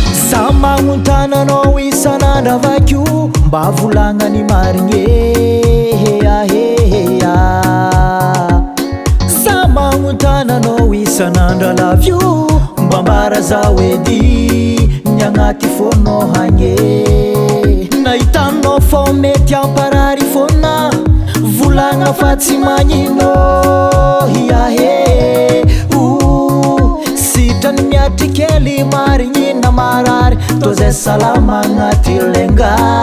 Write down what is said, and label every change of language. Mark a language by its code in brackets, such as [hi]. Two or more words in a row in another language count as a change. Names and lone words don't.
[mg] Za magnontany anao isan'andro avakio, mba volagnany marigny, eh, ah, eh, eh, ah. Za magnontany anao isan'andro, [en] I love you, [mg] mba ambara za edy ny agnaty fônao hagny, eh. Nahitanao fô mety amparary fôna, volagna fa tsy magnino, ia, eh, oh. Sitrany miatry kely marigny na marary, tô zay salama agnaty lenga.